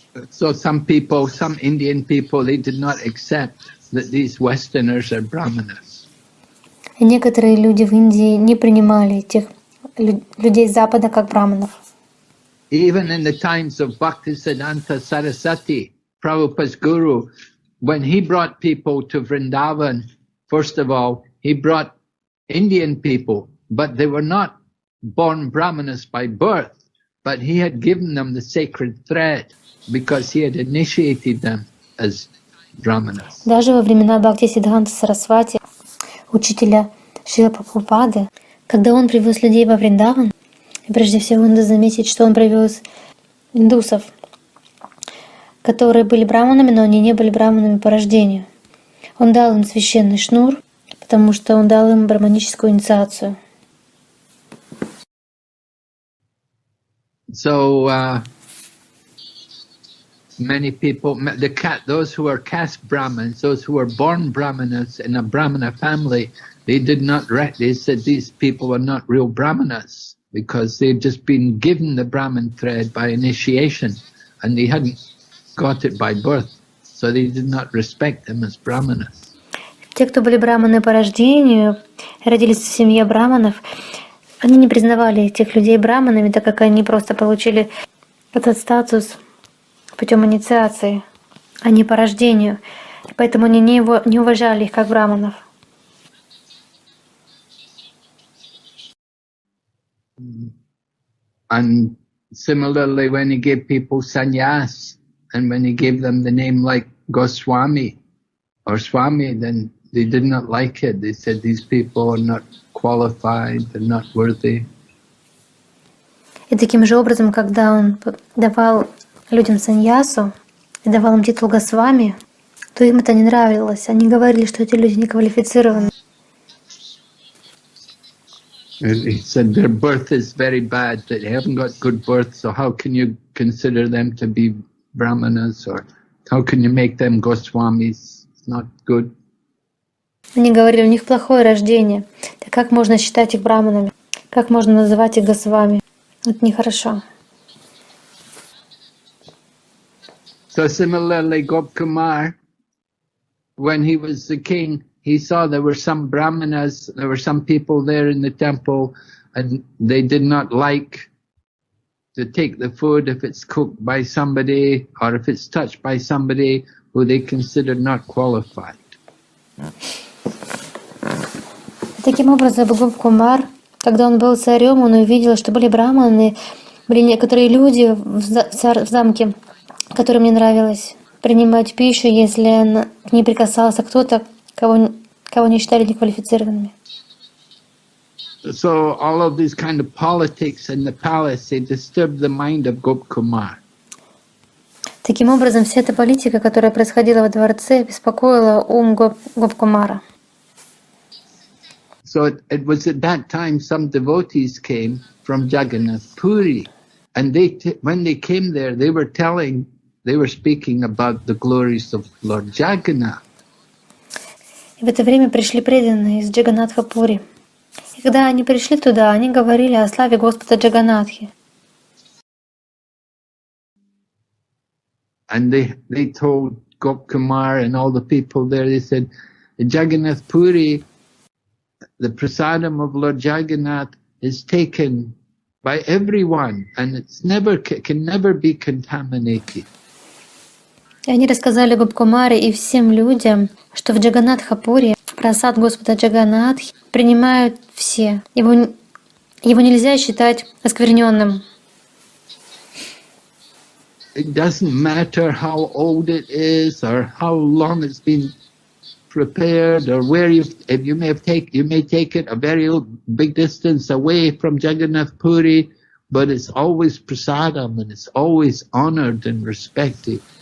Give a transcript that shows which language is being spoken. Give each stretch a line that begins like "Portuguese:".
English: So some Indian people, they did not accept that these Westerners are brahmanas.
Russian: И некоторые люди в Индии не принимали этих людей Запада как браманов.
English: Even in the times of Bhaktisiddhanta Saraswati, Prabhupada's guru, when he brought people to Vrindavan, first of all, he brought Indian people, but they were not born brahmanas by birth, but he had given them the sacred thread because he had initiated them as brahmanas.
Russian: Даже во времена Бхактисиддханта Сарасвати, учителя Шрила Прабхупады, когда он привез людей во Вриндаван, и прежде всего надо заметить, что он привез индусов, которые были браманами, но они не были браманами по рождению. Он дал им священный шнур, потому что он дал им браманическую инициацию.
English: So many people, those who are caste Brahmins, those who were born Brahmanas in a Brahmana family, they said these people were not real Brahmanas because they'd just been given the Brahman thread by initiation and they hadn't got it by birth, so they did not respect them as Brahmanas.
Russian: Те, кто были браманы по рождению, родились в семье браманов, они не признавали этих людей браманами, так как они просто получили этот статус путем инициации, а не по рождению. Поэтому они не уважали их как браманов.
English: And similarly, when he gave people sannyas, and when he gave them the name like Goswami or Swami, then they did not like it. They said these people are not qualified, they're not worthy.
Russian: И таким же образом, когда он давал людям саньясу и давал им титул Госвами, то им это не нравилось. Они говорили, что эти люди не квалифицированы.
English: He said their birth is very bad, that they haven't got good birth, so how can you consider them to be brahmanas, or how can you make them Goswamis? It's not good.
Russian: Они говорили, у них плохое рождение. Так как можно считать их браманами? Как можно называть их Госвами? Это нехорошо.
English: So similarly, Gopkumar, when he was the king, he saw there were some brahmanas, there were some people there in the temple, and they did not like to take the food if it's cooked by somebody or if it's touched by somebody who they considered not qualified.
Russian: Таким образом, Гопкумар, когда он был царем, он увидел, что были браманы, были некоторые люди в замке, которым не нравилось принимать пищу, если к ней прикасался кто-то, кого не считали неквалифицированными.
English: So all of these kind of politics in the palace, they disturbed the mind of Gopkumar.
Russian: Таким образом, вся эта политика, которая происходила во дворце, беспокоила ум Гопкумара.
English: So it was at that time some devotees came from Jagannath Puri, and when they came there, they were speaking about the glories of Lord Jagannath.
Russian: И в это время пришли преданные из Джаганнатха-Пури. И когда они пришли туда, они говорили о славе Господа Джаганнатхи.
English: And they told Gopkumar and all the people there, they said, Jagannath Puri, the prasadam of Lord Jagannath is taken by everyone, and it's can never be contaminated.
Russian: И они рассказали Гопкумаре и всем людям, что в Джаганнатха-Пури прасад Господа Джаганнатхи принимают все. Его нельзя считать оскверненным.
English: It doesn't matter how old it is or how long it's been prepared or where you may take it a very big distance away from Jagannath Puri, but it's always prasadam and it's always honored and respected.